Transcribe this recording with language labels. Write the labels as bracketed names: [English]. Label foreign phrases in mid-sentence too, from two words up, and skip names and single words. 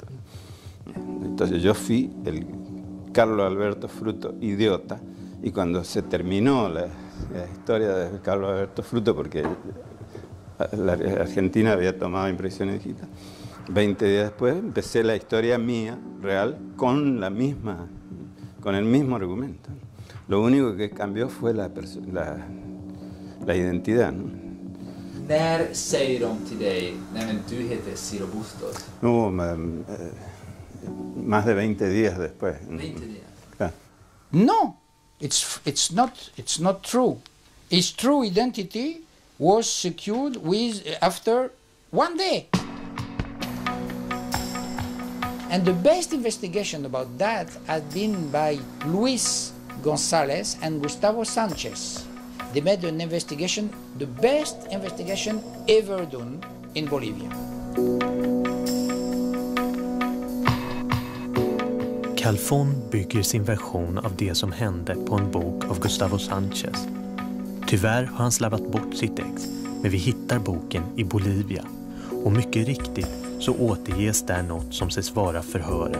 [Spanish] Entonces yo fui el Carlos Alberto Fruto idiota, y cuando se terminó la historia de Carlos Alberto Fruto, porque la Argentina había tomado impresiones digitales, 20 días después empecé la historia mía, real, con el mismo argumento. Lo único que cambió fue la identidad, ¿no? [Swedish] När säger de till dig, nej men du heter Ciro Bustos? [Spanish] No, más de 20 días después. 20 días? Claro. [English] No, it's not true. His true identity was secured after 1 day. And the best investigation about that has been by Luis González and Gustavo Sanchez. They made an investigation, the best investigation ever done in Bolivia. [Swedish] Calfon bygger sin version av det som hände på en bok av Gustavo Sanchez. Tyvärr har han slarvat bort sitt ex, men vi hittar boken i Bolivia. Och mycket riktigt så återges där något som ses vara förhöret.